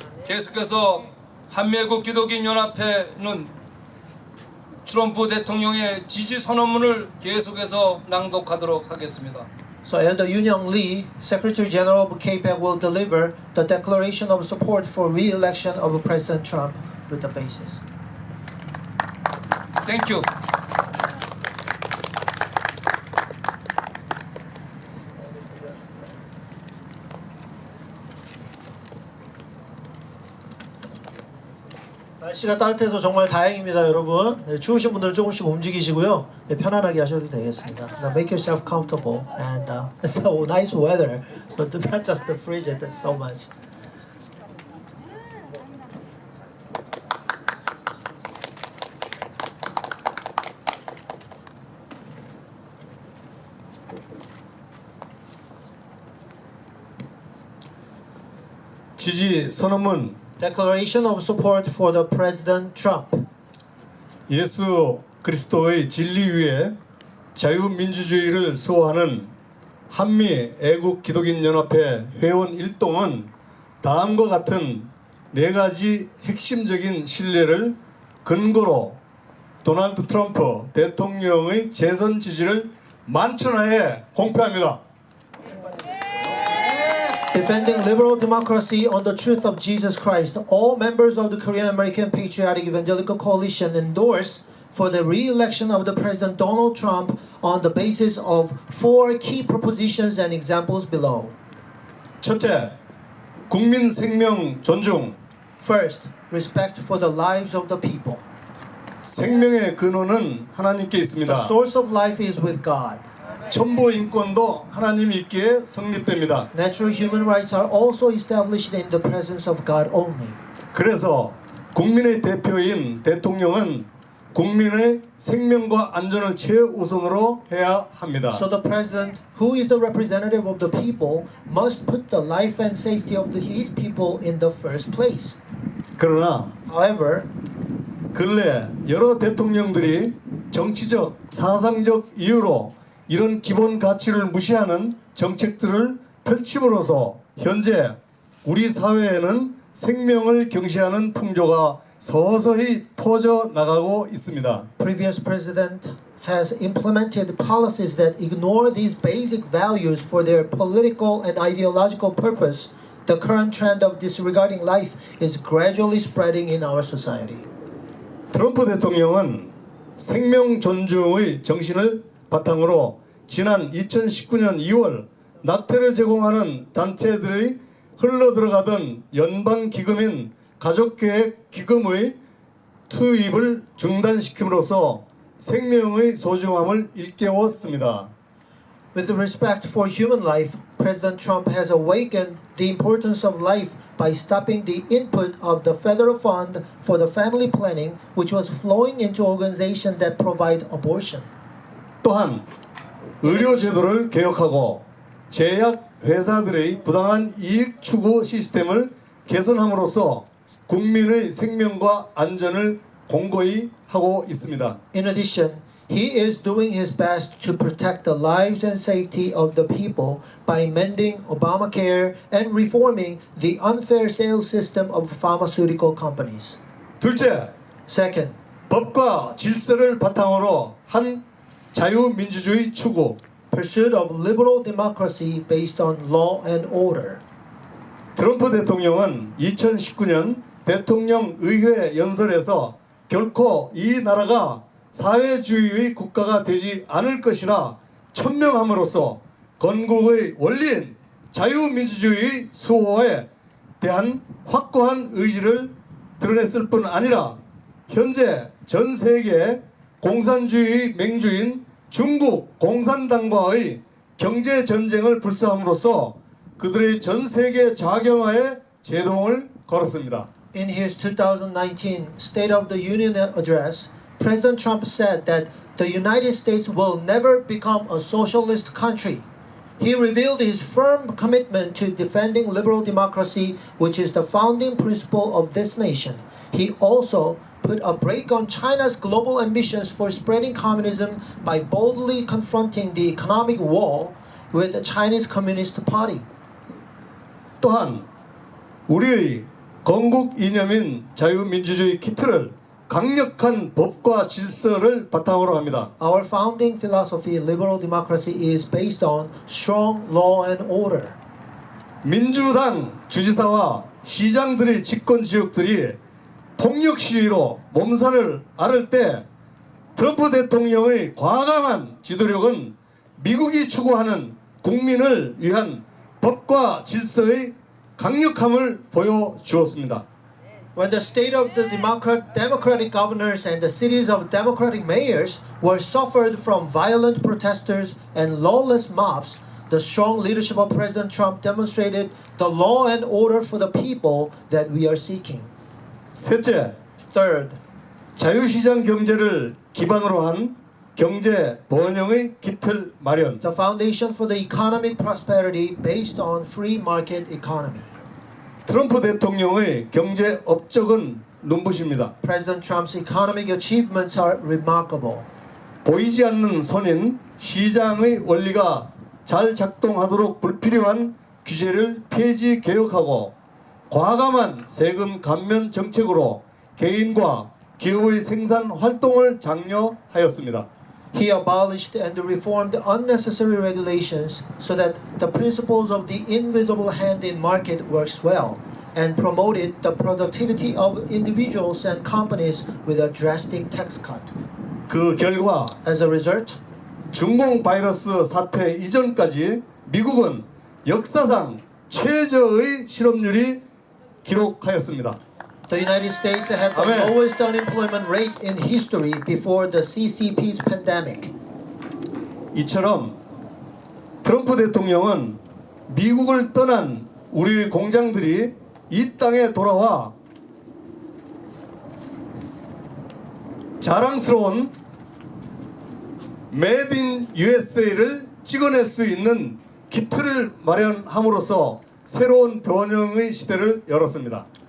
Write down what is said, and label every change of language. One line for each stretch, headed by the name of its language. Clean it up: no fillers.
Korean: 계속해서 한미애국 기독인 연합회는 트럼프 대통령의 지지 선언문을 계속해서 낭독하도록 하겠습니다.
English: So Elder Yoon-young Lee, Secretary General of KPAC, will deliver the declaration of support for re-election of President Trump with the basis. Thank you.
Korean: 날씨가 따뜻해서 정말 다행입니다, 여러분. 네, 추우신 분들 조금씩 움직이시고요. 네, 편안하게 하셔도 되겠습니다.
English: Now make yourself comfortable and it's so nice weather, so do not just freeze it so much.
Korean: 지지 선언문
English: Declaration of support for the President Trump.
Korean: 예수 그리스도의 진리 위에 자유민주주의를 수호하는 한미 애국 기독인 연합회 회원 일동은 다음과 같은 네 가지 핵심적인 신뢰를 근거로 도널드 트럼프 대통령의 재선 지지를 만천하에 공표합니다.
English: Defending liberal democracy on the truth of Jesus Christ, all members of the Korean American Patriotic Evangelical Coalition endorse for the re-election of the President Donald Trump on the basis of 4 key propositions and examples below.
Korean: 첫째, 국민 생명 존중.
English: First, respect for the lives of the people.
Korean: 생명의 근원은 하나님께
English: The
Korean: 있습니다.
English: source of life is with God.
Korean: 첨부 인권도 하나님이 있기에 성립됩니다.
English: Natural human rights are also established in the presence of God only.
Korean: 그래서 국민의 대표인 대통령은 국민의 생명과 안전을 최우선으로 해야 합니다.
English: So the president, who is the representative of the people, must put the life and safety of his people in the first place.
Korean: 그러나
English: However,
Korean: 근래 여러 대통령들이 정치적, 사상적 이유로 이런 기본 가치를 무시하는 정책들을 펼침으로써 현재 우리 사회에는 생명을 경시하는 풍조가 서서히 퍼져 나가고 있습니다.
English: previous president has implemented policies that ignore these basic values for their political and ideological purpose, the current trend of disregarding life is gradually spreading in our society.
Korean: 트럼프 대통령은 생명 존중의 정신을 바탕으로 지난 2019년 2월 낙태를 제공하는 단체들의 흘러들어가던 연방기금인 가족계획기금의 투입을 중단시킴으로써 생명의 소중함을 일깨웠습니다.
English: With respect for human life, President Trump has awakened the importance of life by stopping the input of the federal fund for the family planning, which was flowing into organizations that provide abortion.
Korean: 또한 의료제도를 개혁하고 제약회사들의 부당한 이익 추구 시스템을 개선함으로써 국민의 생명과 안전을 공고히 하고 있습니다.
English: In addition, he is doing his best to protect the lives and safety of the people by amending Obamacare and reforming the unfair sales system of pharmaceutical companies.
Korean: 둘째,
English: Second,
Korean: 법과 질서를 바탕으로 한 자유민주주의 추구.
English: pursuit of liberal democracy based on law and order.
Korean: 트럼프 대통령은 2019년 대통령 의회 연설에서 결코 이 나라가 사회주의의 국가가 되지 않을 것이라 천명함으로써 건국의 원리인 자유민주주의 수호에 대한 확고한 의지를 드러냈을 뿐 아니라 현재 전 세계 공산주의 맹주인 중국 공산당과의 경제 전쟁을 불사함으로써 그들의 전 세계 자경화에 제동을 걸었습니다.
English: In his 2019 State of the Union address, President Trump said that the United States will never become a socialist country. He revealed his firm commitment to defending liberal democracy, which is the founding principle of this nation. He also put a brake on China's global ambitions for spreading communism by boldly confronting the economic war with the Chinese Communist Party.
Korean: 또한 우리의 건국 이념인 자유민주주의 기틀을 강력한 법과 질서를 바탕으로 합니다.
English: Our founding philosophy, liberal democracy, is based on strong law and order.
Korean: 민주당 주지사와 시장들의 집권 지역들이 폭력 시위로 몸살을 앓을 때 트럼프 대통령의 과감한 지도력은 미국이 추구하는 국민을 위한 법과 질서의 강력함을 보여주었습니다.
English: When the state of the democratic governors and the cities of democratic mayors were suffered from violent protesters and lawless mobs, the strong leadership of President Trump demonstrated the law and order for the people that we are seeking.
Korean: 셋째,
English: Third,
Korean: 자유시장 경제를 기반으로 한 경제 번영의 기틀 마련.
English: the foundation for the economic prosperity based on free market economy.
Korean: 트럼프 대통령의 경제 업적은 눈부십니다.
English: President Trump's economic achievements are remarkable.
Korean: 보이지 않는 손인 시장의 원리가 잘 작동하도록 불필요한 규제를 폐지 개혁하고 과감한 세금 감면 정책으로 개인과 기업의 생산 활동을 장려하였습니다.
English: He abolished and reformed unnecessary regulations so that the principles of the invisible hand in market works well and promoted the productivity of individuals and companies with a drastic tax cut.
Korean: 그 결과
English: As a result,
Korean: 중공 바이러스 사태 이전까지 미국은 역사상 최저의 실업률이 기록하였습니다.
English: the United States had the Amen. lowest unemployment rate in history before the CCP's pandemic.
Korean: 이처럼 트럼프 대통령은 미국을 떠난 우리 공장들이 이 땅에 돌아와 자랑스러운 메이드 인 USA를 찍어낼 수 있는 기틀을 마련함으로써 새로운 변형의 시대를 열었습니다.